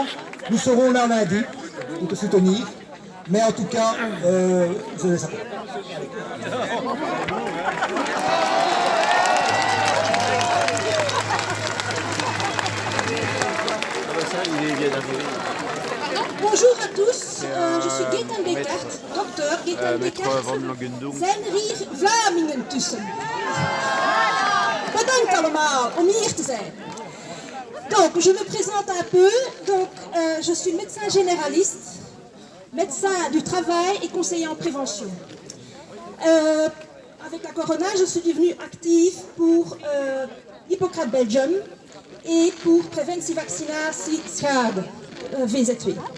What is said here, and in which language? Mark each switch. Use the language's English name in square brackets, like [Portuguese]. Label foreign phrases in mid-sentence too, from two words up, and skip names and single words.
[French] Nous serons là lundi pour te soutenir. Mais en tout cas, je laisse la parole. Bonjour à tous, je suis Gaëtan Beckert, docteur Gaëtan Beckert. [Dutch] Zijn er hier Vlamingen tussen? Bedankt allemaal om hier te zijn. [French] Donc, je me présente un peu. Donc, je suis médecin généraliste, médecin du travail et conseiller en prévention. Avec la corona, je suis devenue active pour Hippocrate Belgium et pour Preventie Vaccinatie Schade, VZW.